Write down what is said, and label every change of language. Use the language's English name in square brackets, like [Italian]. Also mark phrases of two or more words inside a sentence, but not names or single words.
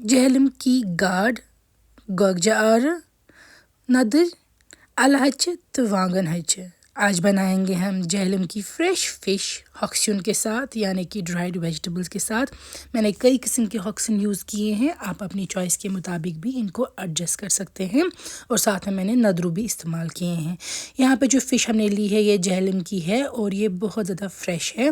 [Kashmiri] जहलम की गाड, गोगजार, नदर, अलहच तो वांगन हच। [Hindi] आज बनाएंगे हम जहलम की [English] fresh fish [Hindi] हॉक्सन के साथ, यानी कि [English] dried vegetables [Hindi] के साथ। मैंने कई किस्म के हॉक्सन यूज़ किए हैं, आप अपनी चॉइस के मुताबिक भी इनको एडजस्ट कर सकते हैं। और साथ में मैंने नदरू भी इस्तेमाल किए हैं। यहाँ पे जो फ़िश हमने ली है ये जहलम की है और ये बहुत ज़्यादा फ्रेश है।